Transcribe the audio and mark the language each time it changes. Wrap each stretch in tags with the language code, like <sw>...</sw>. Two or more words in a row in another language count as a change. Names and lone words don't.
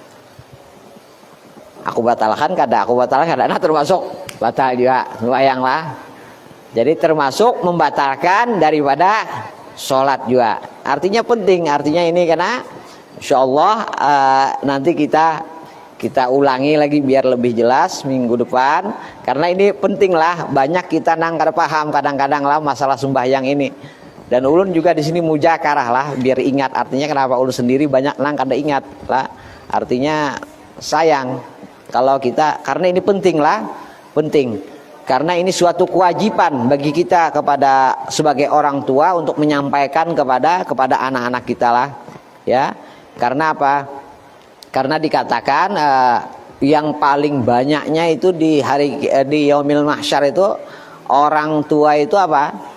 <bjn>Aku batalkan kada, nah termasuk batal juga, sembahyang lah.</bjn> <id>Jadi termasuk membatalkan daripada sholat juga. Artinya penting, artinya ini karena insyaallah nanti kita ulangi lagi biar lebih jelas minggu depan, karena ini penting lah.</id> <bjn>Banyak kita nang kada paham kadang-kadang lah masalah sembahyang ini. Dan ulun juga di sini mujakarah lah biar ingat. Artinya kenapa ulun sendiri banyak nang kada ingat lah.</bjn> <id>Artinya sayang kalau kita, karena ini penting lah, penting. Karena ini suatu kewajiban bagi kita kepada sebagai orang tua untuk menyampaikan kepada anak-anak kita lah, ya. Karena apa? Karena dikatakan yang paling banyaknya itu di</id> <ar>يوم المحشر</ar> <id>itu orang tua itu apa?</id>